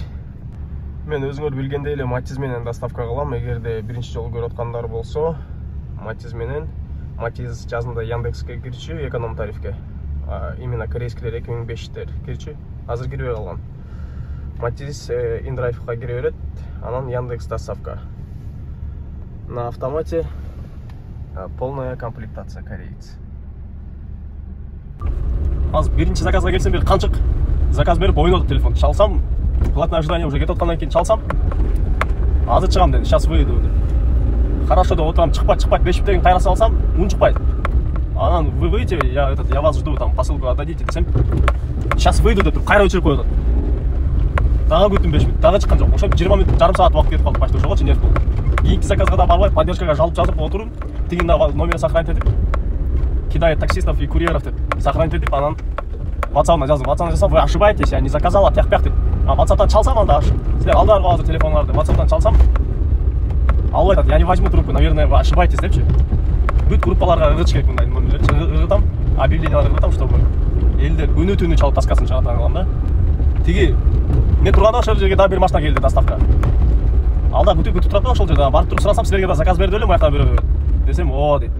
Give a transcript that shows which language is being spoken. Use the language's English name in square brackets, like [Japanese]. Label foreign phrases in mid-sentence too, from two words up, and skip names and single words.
[Kyrgyz] Мен өзүңөр билгендей эле Матиз менен доставка кылам. Эгерде биринчи жолу көрүп аткандар болсо, Матиз менен Матиз жазында Яндекске кирчү, эконом тарифке. Именно корейскилер 2500 кирчү. Азыр кирбей калган. Матиз InDrive'га кире берет, анан Яндекс доставка. [Russian] На автомате полная комплектация кореец. [Kyrgyz] Азыр биринчи заказга келсем бир канчык заказ берип ойнодук телефон. Чалсам, [Russian] платное ожидание уже [Kyrgyz] кетип аткандан кийин чалсам, азыр чыгам деди, [Russian] сейчас выйду деди. [Kyrgyz] Хорошо деп отурам, чыкпайт, 5 минуттан кийин кайра салсам, ун чыкпайт. [Russian] Анан вы выйдете, я вас жду, там посылку отдадите десем, сейчас выйду [Kyrgyz] деп кайра өчүрүп коет. Дагы күттүм 5 минут, дагы чыккан жок. Ошо 20 минут, жарым саат убакыт кетип калды, почти ошого чейин болду. Кийинки заказга да барбай, поддержкага жалып жазып отуруп, тигин номер сохранить этип, [Russian] кидает таксистов и курьеров [Kyrgyz] деп сохранить этип, анан WhatsApp-на жаздым. WhatsApp-на жазсам, [Russian] вы ошибаетесь, я не заказал, а тях-пях [Kyrgyz] деп. WhatsApp-тан чалсам анда, силер алдарга азыр телефондорду WhatsApp-тан чалсам, ал айтат, [Russian] я не возьму трубку, наверное, вы ошибаетесь депчи. [Kyrgyz] Бүт группаларга ыргытыш керек мындай номерлерди. Ыргытам, объявленияларды ыргытам, чтобы элдер күнү-түнү чалып таскасын чыгарат кылам да. Тиги мен турганда ошол жерге да бир машина келди доставка. Алда күтүп турат да ошол жерде. Барып туруп сурасам, силерге да заказ берди эле, маяктан берет десем, о дейт.